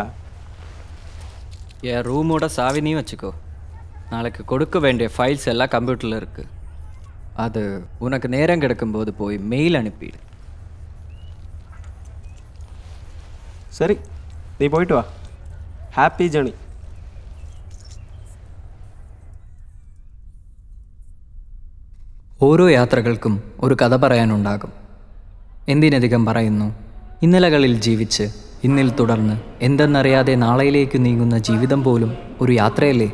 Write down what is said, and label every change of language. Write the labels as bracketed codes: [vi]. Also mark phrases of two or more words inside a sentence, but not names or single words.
[ta] என் ரூமோட சாவி நீ வச்சுக்கோ. நாளைக்கு கொடுக்க வேண்டிய ஃபைல்ஸ் எல்லாம் கம்ப்யூட்டரில் இருக்குது. அது உனக்கு நேரம் கிடைக்கும்போது போய் மெயில் அனுப்பிடு. சரி, நீ போயிட்டு வா. [en] happy journey. [ml] ഓരോ യാത്രകൾക്കും ഒരു കഥ പറയാനുണ്ടാകും. എന്തിനധികം പറയുന്നു, ഇന്നലകളിൽ ജീവിച്ച് ഇന്നിൽ തുടർന്ന് എന്തെന്നറിയാതെ നാളെയിലേക്ക് നീങ്ങുന്ന ജീവിതം പോലും ഒരു യാത്രയല്ലേ?